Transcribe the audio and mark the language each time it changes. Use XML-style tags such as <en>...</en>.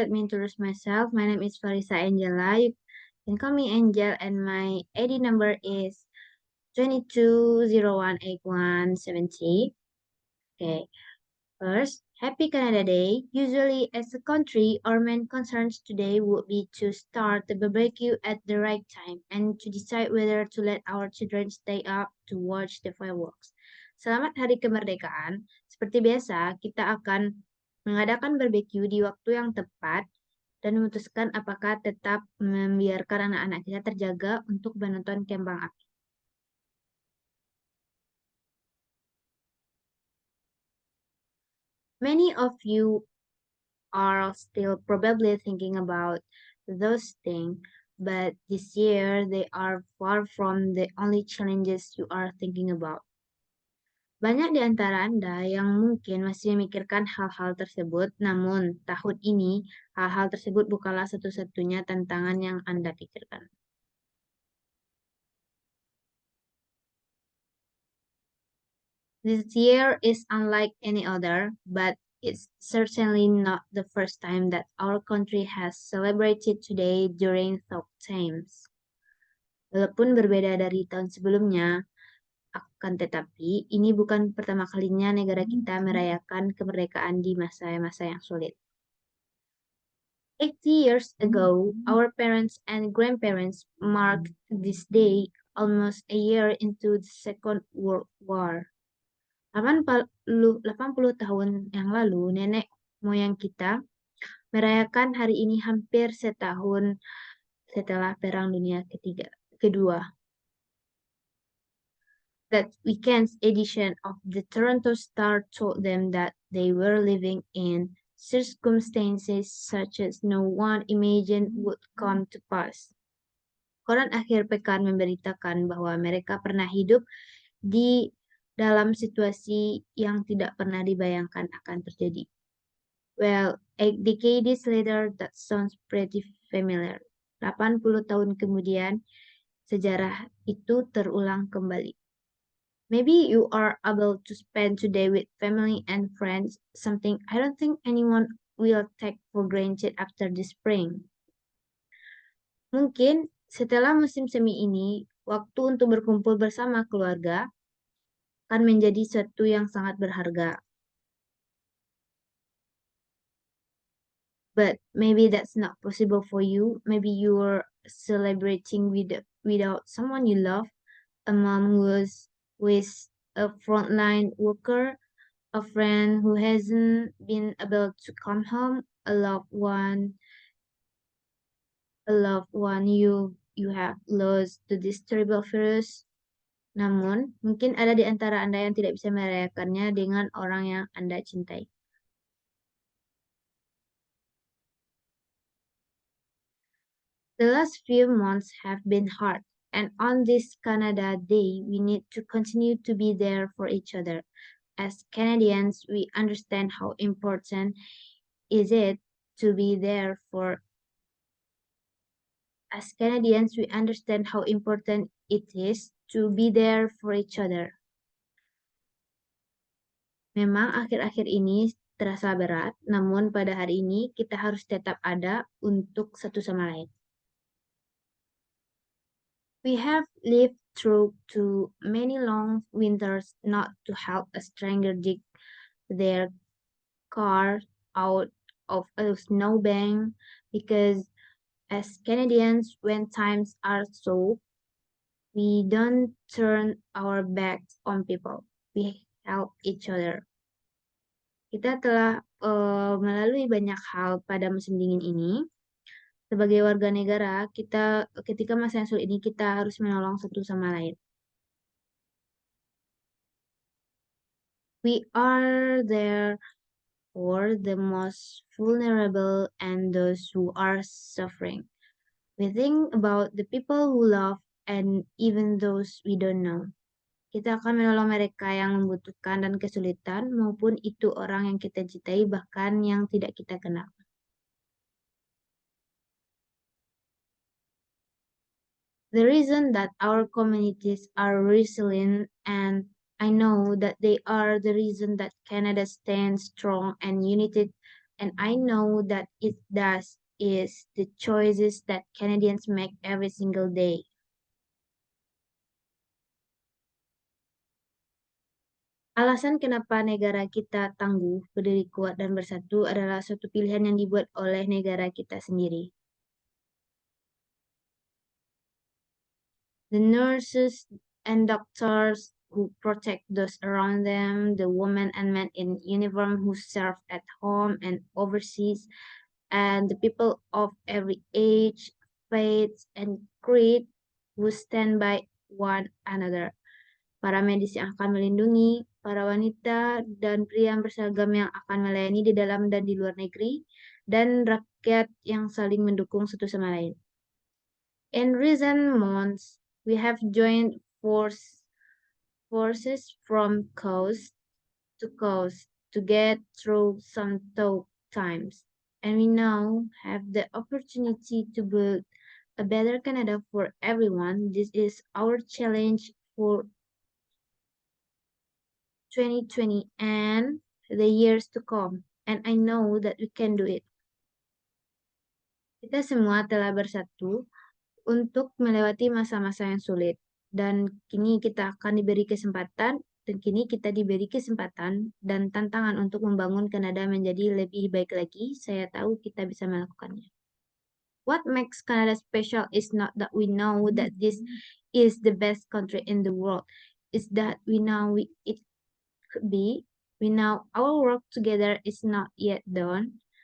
<en>Let me introduce myself. My name is Farisa Angela. You can call me Angel, and my ID number is 22018170. Okay, first, Happy Canada Day. Usually, as a country, our main concerns today would be to start the barbecue at the right time and to decide whether to let our children stay up to watch the fireworks.</en> <id>Selamat Hari Kemerdekaan. Seperti biasa, kita akan mengadakan barbeque di waktu yang tepat dan memutuskan apakah tetap membiarkan anak-anak kita terjaga untuk menonton kembang api.</id> <en>Many of you are still probably thinking about those things, but this year they are far from the only challenges you are thinking about.</en> <id>Banyak di antara Anda yang mungkin masih memikirkan hal-hal tersebut, namun tahun ini hal-hal tersebut bukanlah satu-satunya tantangan yang Anda pikirkan.</id> <en>This year is unlike any other, but it's certainly not the first time that our country has celebrated today during tough times.</en> <id>Walaupun berbeda dari tahun sebelumnya, akan tetapi ini bukan pertama kalinya negara kita merayakan kemerdekaan di masa-masa yang sulit.</id> <en>80 years ago, our parents and grandparents marked this day almost a year into the Second World War.</en> <id>80 tahun yang lalu, nenek moyang kita merayakan hari ini hampir setahun setelah Perang Dunia Kedua.</id> <en>That weekend's edition of the Toronto Star told them that they were living in circumstances such as no one imagined would come to pass.</en> <id>Koran akhir pekan memberitakan bahwa mereka pernah hidup di dalam situasi yang tidak pernah dibayangkan akan terjadi.</id> <en>Well, 8 decades later, that sounds pretty familiar.</en> <id>80 tahun kemudian, sejarah itu terulang kembali.</id> <en>Maybe you are able to spend today with family and friends, something I don't think anyone will take for granted after the spring.</en> <id>Mungkin setelah musim semi ini, waktu untuk berkumpul bersama keluarga akan menjadi sesuatu yang sangat berharga.</id> <en>But maybe that's not possible for you. Maybe you're celebrating without someone you love, a mom who's with a frontline worker, a friend who hasn't been able to come home, a loved one you have lost to this terrible virus.</en> <id>Namun, mungkin ada di antara Anda yang tidak bisa merayakannya dengan orang yang Anda cintai.</id> <en>The last few months have been hard, and on this Canada Day, we need to continue to be there for each other. As Canadians, we understand how important is it to be there for As Canadians, we understand how important it is to be there for each other.</en> <id>Memang akhir-akhir ini terasa berat, namun pada hari ini kita harus tetap ada untuk satu sama lain.</id> <en>We have lived through too many long winters not to help a stranger dig their car out of a snowbank because as Canadians, when times are so, we don't turn our backs on people. We help each other.</en> <id>Kita telah melalui banyak hal pada musim dingin ini. Sebagai warga negara, kita ketika masa yang sulit ini kita harus menolong satu sama lain.</id> <en>We are there for the most vulnerable and those who are suffering. We think about the people who love and even those we don't know.</en> <id>Kita akan menolong mereka yang membutuhkan dan kesulitan, maupun itu orang yang kita cintai, bahkan yang tidak kita kenal.</id> <en>The reason that our communities are resilient and I know that they are the reason that Canada stands strong and united, and I know that it does is the choices that Canadians make every single day.</en> <id>Alasan kenapa negara kita tangguh, berdiri kuat, dan bersatu adalah suatu pilihan yang dibuat oleh negara kita sendiri.</id> <en>The nurses and doctors who protect those around them, the women and men in uniform who serve at home and overseas, and the people of every age, faith, and creed who stand by one another.</en> <id>Para medis yang akan melindungi, para wanita dan pria yang berseragam yang akan melayani di dalam dan di luar negeri, dan rakyat yang saling mendukung satu sama lain.</id> <en>In recent months, we have joined forces from coast to coast to get through some tough times. And we now have the opportunity to build a better Canada for everyone. This is our challenge for 2020 and the years to come. And I know that we can do it.</en> <id>Kita semua telah bersatu untuk melewati masa-masa yang sulit. Dan kini kita akan diberi kesempatan, dan kini kita diberi kesempatan dan tantangan untuk membangun Kanada menjadi lebih baik lagi. Saya tahu kita bisa melakukannya.</id> <en>What makes Canada special is not that we know that this is the best country in the world. It's that we know it could be. We know our work together is not yet done.</en>